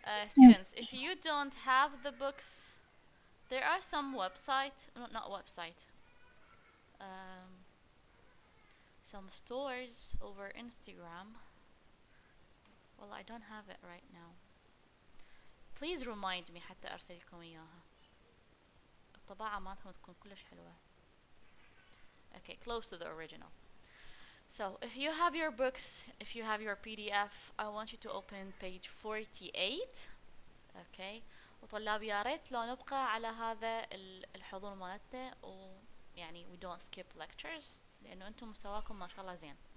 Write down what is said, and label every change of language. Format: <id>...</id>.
<en>students, if you don't have the books, there are some website, not website, um, some stores over Instagram. Well, I don't have it right now. Please remind me</en> <ar>حتى أرسل لكم إياها. الطباعة مالتهم تكون كلش حلوة.</ar> <en>Okay, close to the original. So, if you have your books, if you have your PDF, I want you to open page 48. Okay.</en> <ar>وطلاب يا ريت لو نبقى على هذا الحضور مالتنا ويعني</ar> <en>we don't skip lectures</en> <ar>لأنه أنتم مستواكم ما شاء الله زين.</ar>